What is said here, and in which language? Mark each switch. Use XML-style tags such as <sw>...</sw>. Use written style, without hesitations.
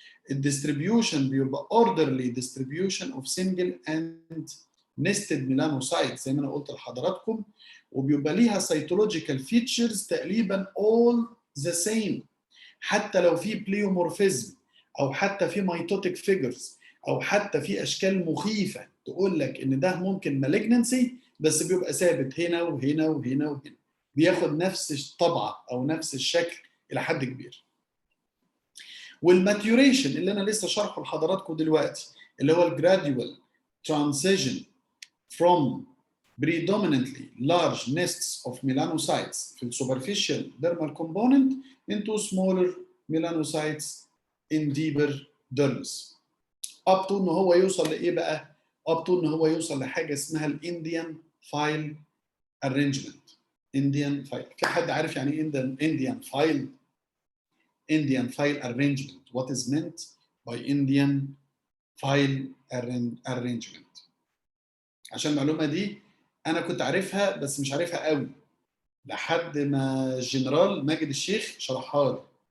<ar>الديستريبيوشن بيبقى</ar> <en>orderly distribution of single and nested melanocytes</en> <ar>زي ما انا قلت لحضراتكم، وبيبقى ليها cytological features تقريبا all the same، حتى لو في بليومورفيزم او حتى في ميتوتيك فيجرز او حتى في اشكال مخيفه تقول لك ان ده ممكن مالجنسي، بس بيبقى ثابت هنا وهنا وهنا وهنا، بياخد نفس الطبعه او نفس الشكل الى حد كبير.</ar> <en>والماتيوريشن</en> <ar>اللي انا لسه شارحه لحضراتكم دلوقتي، اللي هو الجراديوال ترانزيشن</ar> <en>from predominantly large nests of melanocytes في السوبرفيشال dermal component into smaller melanocytes in deeper dermis.</en> <ar>up to ان هو يوصل لايه بقى؟ up to ان هو يوصل لحاجه اسمها الانديان فايل arrangement. Indian file. في حد عارف يعني ايه Indian file؟ Indian file arrangement.</ar> <en>What is meant by Indian file arrangement؟</en> <ar>عشان المعلومه دي انا كنت عارفها بس مش عارفها قوي لحد ما الجنرال ماجد الشيخ شرحها لي.</ar>